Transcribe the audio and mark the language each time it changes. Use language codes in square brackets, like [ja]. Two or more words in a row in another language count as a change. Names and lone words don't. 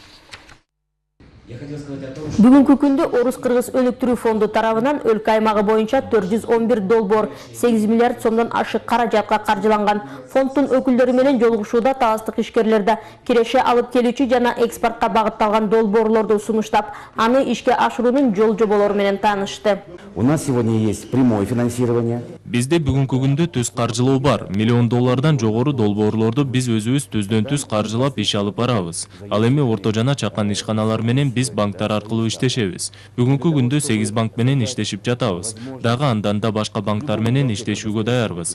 [ky] Бүгүнкү күндө Орус-Кыргыз өнүктүрүү фонду тарабынан өлкө аймагы боюнча 411 долбоор 8 миллиард сомдон ашык каражатка каржыланган. Фонддун өкүлдөрү менен жолугушууда таластык ишкерлерде киреше алып келүүчү жана экспортко багытталган долбоорлорду сунуштап, аны ишке ашыруунун жол жоболору менен таанышты. [ru] У нас сегодня есть прямое финансирование. [ky] Бизде бүгүнкү күндө түз каржылоо бар. $1 миллион жогору долбоорлорду биз өзүбүз түздөн түз каржылап иш алып барабыз. Ал эми орто жана чакан ишканалар менен биз банктар аркылуу иштешебиз. Бүгүнкү күндө 8 банк менен иштешип жатабыз. Дагы андан да башка банктар менен иштешүүгө даярбыз.